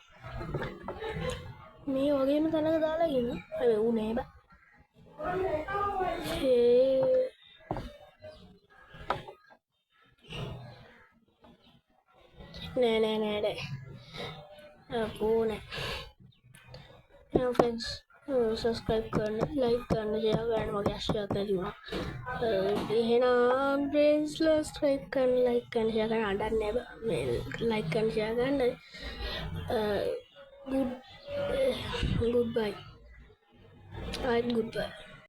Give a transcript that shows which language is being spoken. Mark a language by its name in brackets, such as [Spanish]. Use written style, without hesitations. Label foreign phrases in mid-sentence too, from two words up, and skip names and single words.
[Sinhala] මේ වගේම තැනක දාලා ගියන හැබැයි ඌ නෑ බා නෑ අපෝ නෑ [Hindi] फ्रेंड्स सब्सक्राइब करना लाइक करना शेयर करना मगर शेयर करना එහෙනම් फ्रेंड्स सब्सक्राइब करना लाइक करना शेयर करना डर नहीं लाइक करना शेयर करना [English] good bye good bye